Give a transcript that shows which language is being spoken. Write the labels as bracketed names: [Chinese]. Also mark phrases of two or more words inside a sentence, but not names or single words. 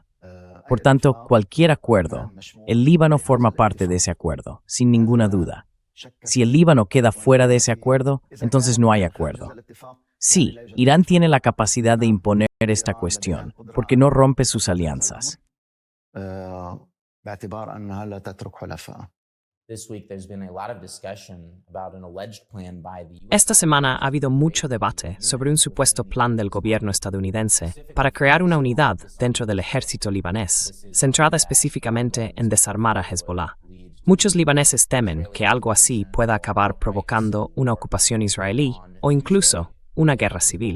[Spanish] Por tanto, cualquier acuerdo, el Líbano forma parte de ese acuerdo, sin ninguna duda. Si el Líbano queda fuera de ese acuerdo, entonces no hay acuerdo. Sí, Irán tiene la capacidad de imponer esta cuestión, porque no rompe sus alianzas. [Arabic] باعتبار أنها لا تترك حلفاء. [English] This week, there's been a lot of discussion about an alleged plan by the US. [Spanish] Esta semana ha habido mucho debate sobre un supuesto plan del gobierno estadounidense para crear una unidad dentro del ejército libanés, centrada específicamente en desarmar a Hezbollah. Muchos libaneses temen que algo así pueda acabar provocando una ocupación israelí o incluso una guerra civil.